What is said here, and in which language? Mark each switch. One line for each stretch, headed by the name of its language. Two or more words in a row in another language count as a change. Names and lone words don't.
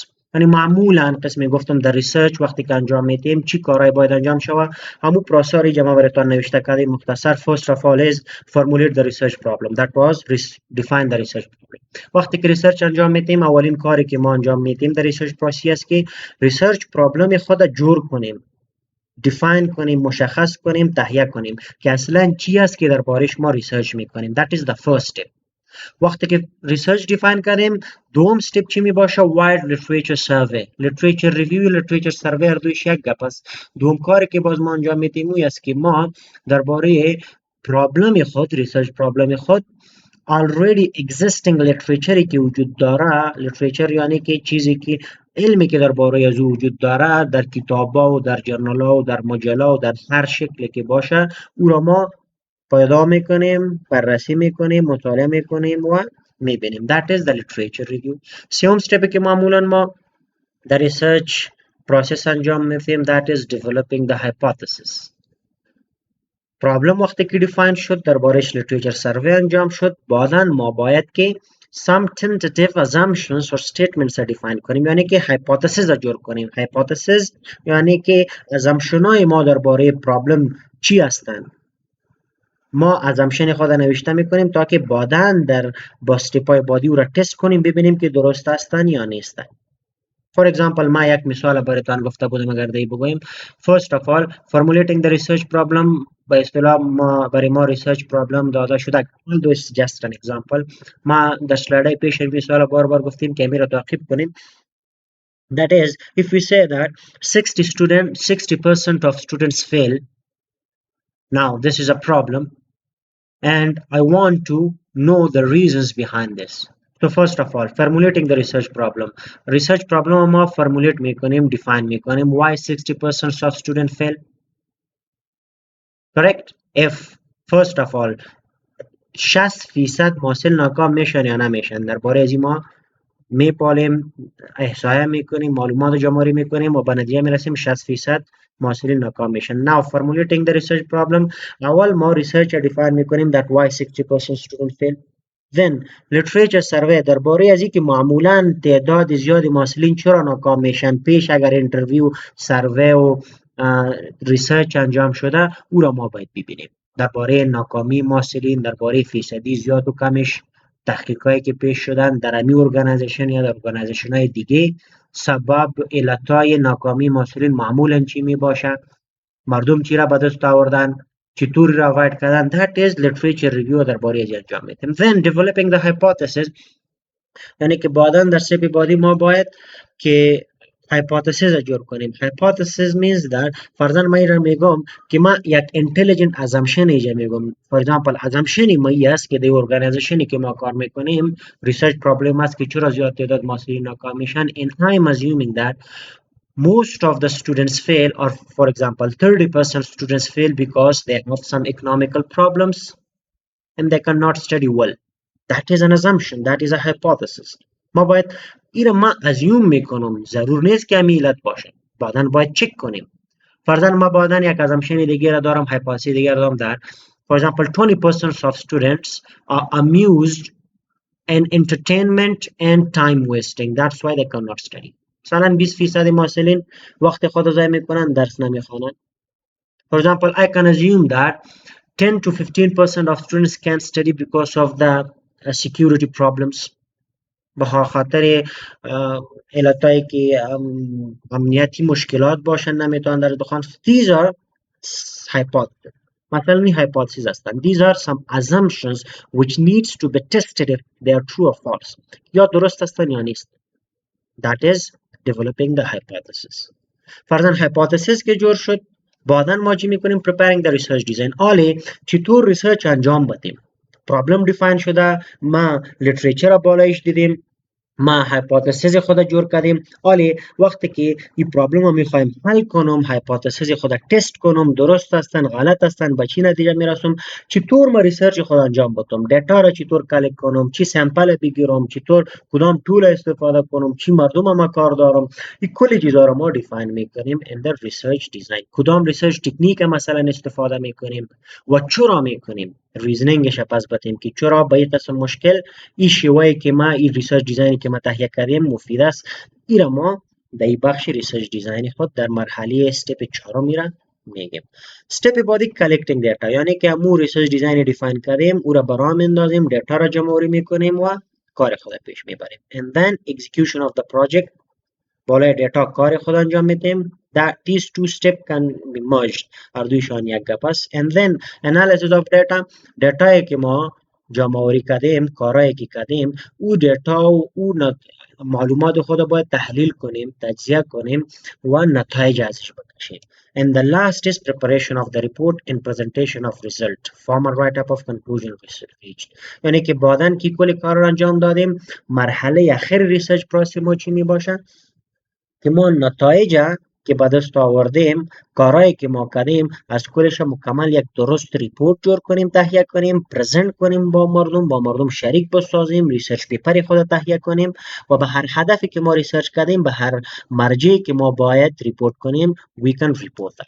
Persian: یعنی معمولا قسمی گفتم در ریسرچ وقتی که انجام میدیم چی کارهای باید انجام شود همون پروسه جمع براتون نوشته کردیم مختصر.
English: first of all is formulate the research problem, that was define the research problem.
Persian: وقتی که ریسرچ انجام میدیم اولین کاری که ما انجام میدیم در ریسرچ پروسه است که
English: research problem
Persian: خود جور کنیم، دیفاین کنیم، مشخص کنیم، تهیه کنیم که اصلا چی است که دربارش ما ریسرچ میکنیم.
English: that is the first step.
Persian: وقتی که
English: research define
Persian: کردیم دوم استپ چی می باشه؟
English: wide literature survey, literature review, literature survey
Persian: هر دویش یک گپ است. دوم کاری که باز ما انجام میدیم اون است که ما درباره پرابلم خود، ریسرچ پرابلم خود
English: already existing literature
Persian: که وجود داره، literature یعنی که چیزی که علمی که درباره از او وجود داره در کتابا و در جرنال ها و در مجله و در هر شکلی که باشه او را ما پیدا میکنیم، بررسی میکنیم، مطالعه میکنیم و میبینیم.
English: that is the literature review.
Persian: سوم استپی که معمولا ما در
English: research process
Persian: انجام میدیم
English: that is developing the hypothesis.
Persian: پرابلم وقتی که دیفاین شد دربارش
English: literature survey
Persian: انجام شد، بعدا ما باید که
English: some tentative assumptions or statements
Persian: را دیفاین کنیم، یعنی که hypothesis را جور کنیم. hypothesis یعنی که assumption های ما درباره پرابلم چی هستند. ما assumption خود نوشته میکنیم تا که بعدا در با استپای بعدی او را تست کنیم ببینیم که درست هستند یا نیستند.
English: For example
Persian: ما یک مثال براتون گفته بودم اگر دی بگویم.
English: First of all formulating the research problem
Persian: به اصطلاح ما برای ما
English: research problem
Persian: داده شده.
English: although it's just an example.
Persian: ما در سلایدهای پیش این مثال بار گفتیم که می را تعقیب کنیم.
English: That is if we say that 60% of students fail. Now this is a problem and I want to know the reasons behind this. So first of all formulating the research problem. Research problem ما formulate میکنیم، define میکنیم why 60% of students fail. Correct? If first of all
Persian: 60% محصل ناکام میشن یا نمیشن درباره از ما میپالیم، احصایه میکنیم، معلومات جمع‌آوری میکنیم و به نتیجه میرسیم 60% محصلین ناکام میشن.
English: Now formulating the research problem
Persian: اول ما ریسرچ دیفاین میکنیم
English: that why 60% students fail.
Persian: Then literature survey درباره از اینکه معمولا تعداد زیاد محصلین چرا ناکام میشن پیش اگر اینترویو، سروی و ریسرچ انجام شده او را ما باید ببینیم. درباره ناکامی محصلین، درباره فیصدی زیاد و کمش، تحقیقاتی که پیش شدن در امی ارگانیزیشن یا در ارگانیزیشن های دیگه، سبب علتهای ناکامی محصلین معمولا چی می باشه، مردم چی را به دست آوردن، چطوری را اوایڈ کردن.
English: that is literature review
Persian: درباره از انجام میدیم.
English: then developing the hypothesis
Persian: یعنی که بعدا در step بعدی ما باید که hypothesis را جور کنیم.
English: hypothesis means that
Persian: فرضاً من این را میگم که من یک
English: intelligent assumption
Persian: ایجا میگم.
English: for example assumption
Persian: ما این است که در ارگانیزیشنی که ما کار میکنیم
English: research problem
Persian: است که چرا زیاد تعداد محصلین ناکام میشن
English: and I'm assuming that most of the students fail, or for example 30% students fail because they have some economical problems and they cannot study well. That is an assumption, that is a hypothesis.
Persian: ما باید این ما ازیوم میکنم، ضرور نیست که امی علت باشه، بعدا باید چک کنیم. فرضاً ما بعدا یک assumption دیگه را دارم، hypothesis دیگه را دارم در
English: for example 20% of students are amused and entertainment and time wasting, that's why they cannot study.
Persian: مثلا 20% محصلین وقت خود ضایع میکنن، درس نمیخوانن.
English: For example, I can assume that 10 to 15% of students can't study because of the security problems.
Persian: به خاطر علتایی که امنیتی مشکلات باشن نمیتونن در دخان.
English: These are hypotheses.
Persian: مثلا این hypotheses هستن.
English: These are some assumptions which needs to be tested if they are true or false.
Persian: یا درست هستن یا نیست.
English: That is developing the hypothesis.
Persian: فرضاً hypothesis که جور شد بعدا ما چی میکنیم
English: preparing the research design.
Persian: آلی چطور ریسرچ انجام بدیم؟
English: problem define
Persian: شده، ما لیتریچر را بالایش دیدیم، ما هایپوتزیس خود جور کردیم. ولی وقتی که این پرابلم رو میخوایم حل کنم، هایپوتزیس خود تست کنم درست هستن غلط هستن به چی نتیجه میرسم، چطور ما ریسرچ خود انجام بدم، دیتا را چطور کلکت کنم، چی سامپل بگیرم، چطور کدام طول استفاده کنم، چی مردم ما کار دارم، این کلی چیزا رو ما دیفاین میکنیم
English: in the research design.
Persian: کدام
English: research technique
Persian: مثلا استفاده میکنیم و چرا میکنیم، ریزنینگش پس بتیم که چرا به این قسم مشکل این شیوهی که ما این
English: research design
Persian: که ما تهیه کردیم مفید است. این را ما در این بخش
English: research design
Persian: خود در مرحله استپ 4 میره میگیم. استپ بعدی
English: collecting data,
Persian: یعنی که امو
English: research design define
Persian: کردیم او را برام میندازیم، دیتا را جمع آوری میکنیم و کار خود پیش میبریم.
English: and then execution of the project،
Persian: بالای دیتا کار خود انجام میدیم.
English: that these two step can be merged،
Persian: هر دویشان یک گپ است.
English: and then analysis of data،
Persian: دیتایی که ما جمع آوری کردیم، کارایی که کردیم، او دیتا و او معلومات خود باید تحلیل کنیم، تجزیه کنیم و نتایج ازش بکشیم.
English: and the last is preparation of the report and presentation of result، formal write up of conclusion reached.
Persian: یعنی که بعدن که کل کار رو انجام دادیم، مرحله اخیر
English: research process
Persian: ما چی می باشه که ما نتایج که به دست آوردیم، کارهایی که ما کردیم، از کلش مکمل یک درست ریپورت جور کنیم، تهیه کنیم، پرزنت کنیم با مردم شریک بسازیم،
English: research paper
Persian: خود تهیه کنیم و به هر هدفی که ما ریسرچ کردیم، به هر مرجعی که ما باید ریپورت کنیم
English: we can report that.